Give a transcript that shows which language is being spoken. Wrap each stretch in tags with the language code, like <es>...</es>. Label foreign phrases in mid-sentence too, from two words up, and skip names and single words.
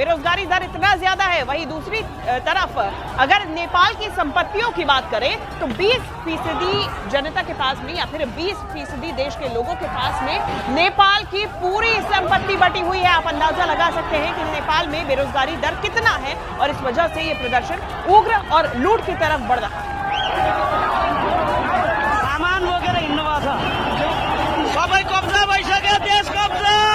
<hi>बेरोजगारी दर इतना ज्यादा है। वहीं दूसरी तरफ अगर नेपाल की संपत्तियों की बात करें तो 20% जनता के पास में या फिर 20% देश के लोगों के पास में नेपाल की पूरी संपत्ति बटी हुई है। आप अंदाजा लगा सकते हैं कि नेपाल में बेरोजगारी दर कितना है और इस वजह से ये प्रदर्शन उग्र और लूट की तरफ बढ़ रहा है।</hi> <ne>सामान वगैरह हिँड्नु भएको छ, सबै कब्जा भइसक्यो, देश कब्जा।</ne>